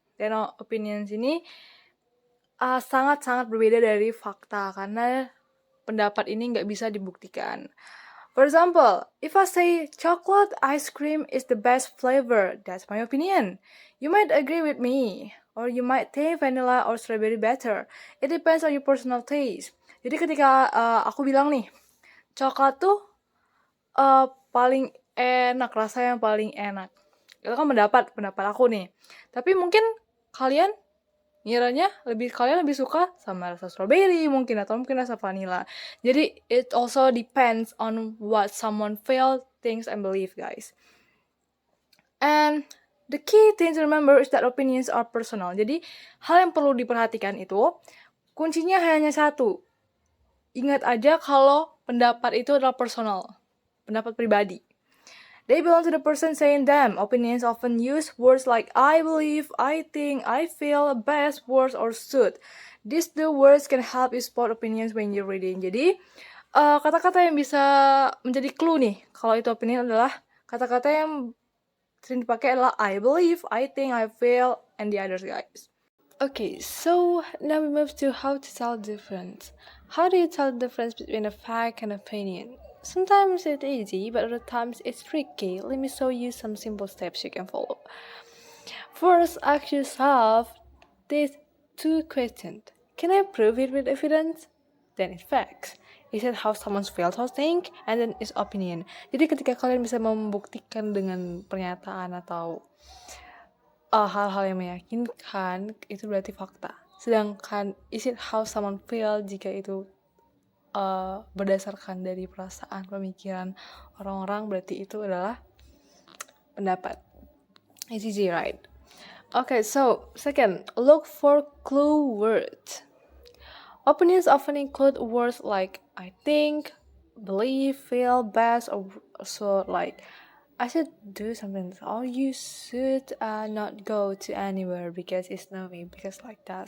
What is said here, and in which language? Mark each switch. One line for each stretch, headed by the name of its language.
Indonesian: Dan opinions ini sangat-sangat berbeda dari fakta karena pendapat ini nggak bisa dibuktikan.
English: For example, if I say chocolate ice cream is the best flavor, that's my opinion. You might agree with me, or you might think vanilla or strawberry better. It depends on your personal taste.
Indonesian: Jadi ketika aku bilang nih, coklat tuh paling enak, rasa yang paling enak. Itu kan pendapat aku nih. Tapi mungkin kalian ngiranya kalian lebih suka sama rasa strawberry mungkin atau mungkin rasa vanilla.
English: Jadi it also depends on what someone feel, thinks, and believe, guys. And the key thing to remember is that opinions are personal.
Indonesian: Jadi hal yang perlu diperhatikan itu kuncinya hanya satu. Ingat aja kalau pendapat itu adalah personal, pendapat pribadi.
English: They belong to the person saying them. Opinions often use words like I believe, I think, I feel, best, worst, or should. These two words can help you spot opinions when you're reading.
Indonesian: Jadi, kata-kata yang bisa menjadi clue nih, kalau itu opinion adalah kata-kata yang sering dipakai adalah
English: I believe, I think, I feel, and the others, guys. Okay, so now we move to how to tell the difference. How do you tell the difference between a fact and opinion? Sometimes it's easy, but other times it's tricky. Let me show you some simple steps you can follow. First, ask yourself these two questions. Can I prove it with evidence? Then it's facts. Is it how someone feels or think? And then is opinion.
Indonesian: Jadi ketika kalian bisa membuktikan dengan pernyataan atau hal-hal yang meyakinkan, itu berarti fakta. Sedangkan
English: is it how someone feel,
Indonesian: jika itu berdasarkan dari perasaan, pemikiran orang-orang, berarti itu adalah pendapat.
English: It's easy, right? Okay, so second, look for clue words. Opinions often include words like I think, believe, feel, best, or so like I should do something, or you should not go to anywhere because it's snowing, because like that.